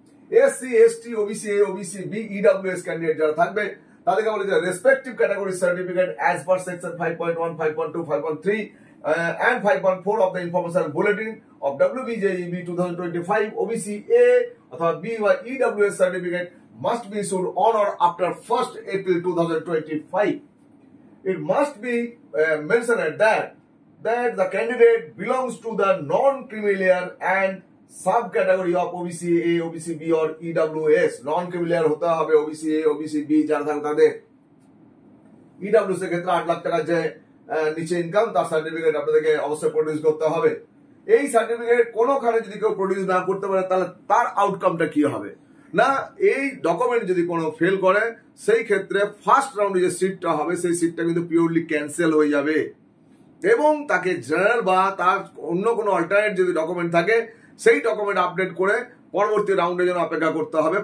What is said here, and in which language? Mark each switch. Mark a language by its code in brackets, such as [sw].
[en] SC, ST, OBC A, OBC B, EWS candidate [bn] যারা থাকবে তাদেরকে বলে যে [en] Respective category certificate as per section 5.1, 5.2, 5.3 and 5.4 of the information bulletin of WBJEB 2025 OBC A অথবা B বা EWS certificate must be issued on or after 1st April 2025. It must be mentioned that the candidate belongs to the non-creamier and subcategory of OBC A, OBC B or EWS. [bn] Non-creamier হতে হবে OBC A, OBC B যারা থাকে তাদের। EWS এর ক্ষেত্রে 8 লাখ টাকা যে নিচে ইনকাম তার সার্টিফিকেট আপনাদেরকে অবশ্যই প্রডিউস করতে হবে। এই সার্টিফিকেট কোনোখানে যদি কেউ প্রডিউস না করতে পারে তাহলে তার আউটকামটা কি হবে না, এই ডকুমেন্ট যদি কোনো ফেল করে সেই ক্ষেত্রে ফার্স্ট রাউন্ডে যে সিটটা হবে সেই সিটটা কিন্তু পিওরলি ক্যান্সেল হয়ে যাবে এবং তাকে জেনারেল বা তার অন্য কোনো অল্টারনেট যদি ডকুমেন্ট থাকে সেই ডকুমেন্ট আপডেট করে পরবর্তী রাউন্ডের জন্য অপেক্ষা করতে হবে।